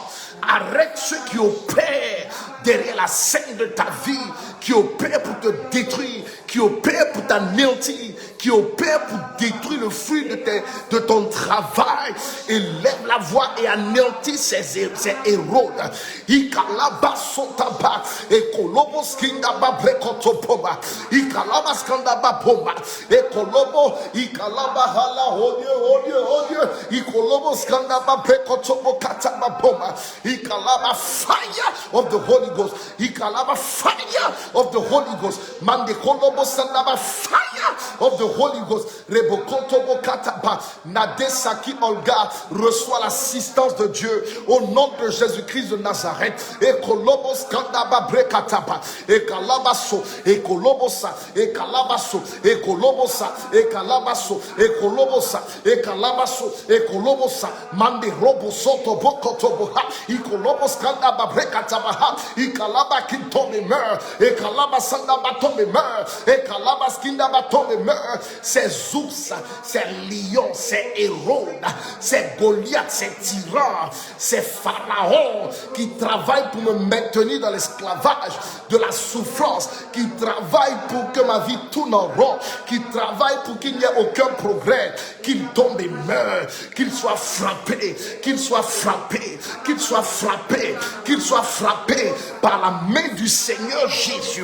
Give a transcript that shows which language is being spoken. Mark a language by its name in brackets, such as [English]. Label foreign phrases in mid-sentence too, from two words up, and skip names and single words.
[French] Arrête ceux qui opèrent derrière la scène de ta vie, qui opèrent pour te détruire, qui opèrent pour t'anéantir, qui opèrent pour détruire le fruit de ton travail. Et lève la voix et anéantit ces héros. Ikalaba sotaba, ekolobo skindaba brekotopoba, ikalaba skandaba bomba, ekolobo ikalaba hala oh Dieu, ikolobo skandaba brekotobo kataba bomba, ikalaba [English] fire of the Holy Ghost, ikalaba fire of the Holy Ghost, mande kolobo skandaba fire of the Holy Ghost, rebokotobo kataba, [French] Nadesaki Olga reçoit l'assistance de Dieu au nom de Jésus-Christ de Nazareth. Et kolobos kandaba brekataba, et kalabaso, et kolobosa, et kalabaso, et kolobosa, et kalabaso, et kolobosa, et kalabaso, et kolobosa, mande robo soto bokotoboha, et kolobos kandaba brekataba, et kalaba kintombe meurt, et kalabasandaba tombe meurt, et kalabas kindaba tombe meurt, ces ours, ces lions, ces Hérode, ces Goliath, ces tyrans, ces pharaons qui travaillent pour me maintenir dans l'esclavage, de la souffrance, qui travaillent pour que ma vie tourne en rond, qui travaillent pour qu'il n'y ait aucun progrès, qu'ils tombent et meurent, qu'ils soient frappés, qu'ils soient frappés, qu'ils soient frappés, qu'ils soient frappés par la main du Seigneur Jésus.